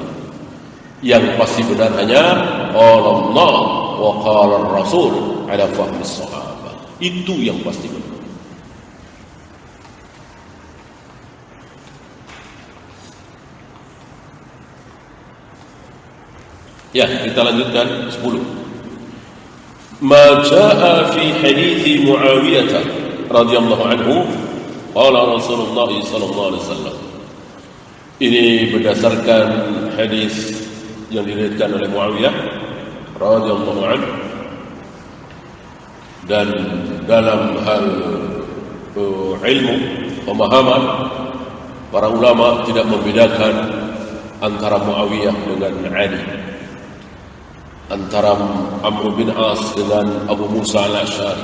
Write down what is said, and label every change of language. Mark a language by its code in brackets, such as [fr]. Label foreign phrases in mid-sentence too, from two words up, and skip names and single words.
[id] Yang pasti benar hanya Allah [ar] وقال الرسول على فهم الصحابة. [id] Itu yang pasti benar. Ya, kita lanjutkan 10. [ar] ما جاء في حديث معاوية رضي الله عنه قال رسول الله صلى الله عليه وسلم. [id] Ini berdasarkan hadis yang diriwayatkan oleh Muawiyah [ar] رضي الله عنه, [id] dan dalam hal ilmu pemahaman para ulama tidak membedakan antara Muawiyah dengan Ali, antara Amr bin As dengan Abu Musa al-Asy'ari.